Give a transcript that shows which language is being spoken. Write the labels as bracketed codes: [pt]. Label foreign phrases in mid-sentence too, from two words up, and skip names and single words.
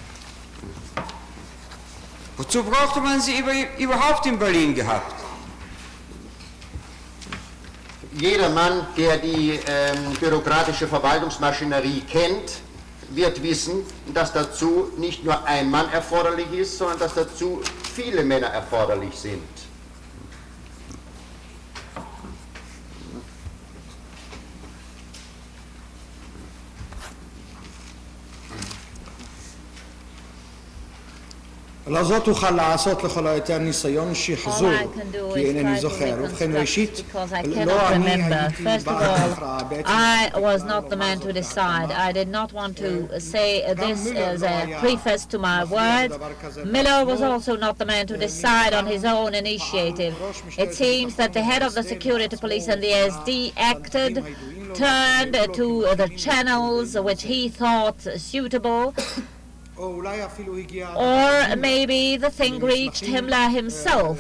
[de] Wozu brauchte man sie überhaupt in Berlin gehabt? Jeder Mann, der die bürokratische Verwaltungsmaschinerie kennt, wird wissen, dass dazu nicht nur ein Mann erforderlich ist, sondern dass dazu viele Männer erforderlich sind. [he] לא זאת תוכל לעשות לכל היותר ניסיון שחזור, כי אינני זוכר. ובכן ראשית, לא אני הייתי בהכרעה. [en] I was not the man to decide. I did not want to say this as a preface to my words. Miller was also not the man to decide on his own initiative. It seems that the head of the security police and the SD acted, turned to the channels which he thought suitable, or maybe the thing reached Himmler himself.